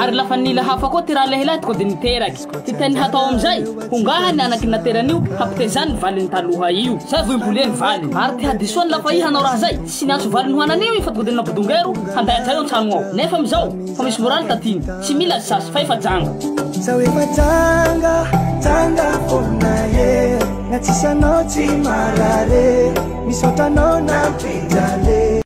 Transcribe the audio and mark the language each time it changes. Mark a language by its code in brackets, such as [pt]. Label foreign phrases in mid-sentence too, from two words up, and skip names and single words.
[mg] Ary lafa nila hafa koa ty raha lehilahy tonga de niteraky. Ty teny hatao amizay hongahany anaky nateran'io hampitezany valiny taloha io. Zay vo imboleny valiny. Ary ty hadisoany lafa i hanao raha zay tsy niantso valiny hoanan'io i fa tonga de nampodongero handay atsay ao an-trano ao. Nefa amizao fa misy moraly tatiny. Tsy mila sasy fa efa janga. [en] So if I [mg] tanga fona ye na tsisy anao tsy marare misaotra anao na mpijale